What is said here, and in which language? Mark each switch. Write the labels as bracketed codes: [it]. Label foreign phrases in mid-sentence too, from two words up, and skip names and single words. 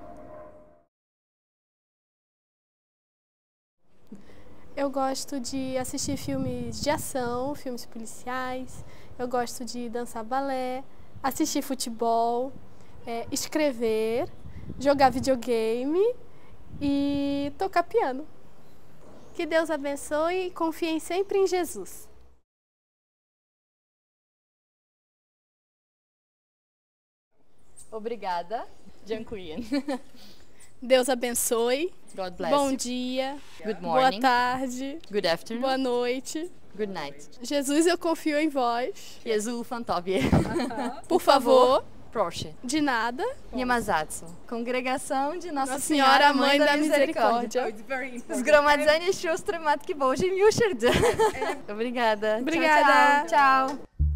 [pt] Eu gosto de assistir filmes de ação, filmes policiais, eu gosto de dançar balé, assistir futebol, escrever, jogar videogame e tocar piano. Que Deus abençoe e confiem sempre em Jesus. Obrigada, Jankuyen. Deus abençoe. [en] God bless [pt] Bom [en] you. [pt] dia. [en] Good [pt] Boa [en] morning. [pt] tarde. [en] Good afternoon. [pt] Boa noite. [en] Good night. [pt] Jesus, eu confio em vós. [pl] Jezu van Tobie. [pt] Por favor, [pl] Proszę. [pt] de nada. [pl] Nie ma za co. [pt] Congregação de Nossa Nossa Senhora Senhora, Mãe da Misericórdia. Misericórdia. [pl] Zgromadzenie Sióstr Matki Bożej Miłosierdzia. [pt] Obrigada. Obrigada. Tchau, tchau. Tchau.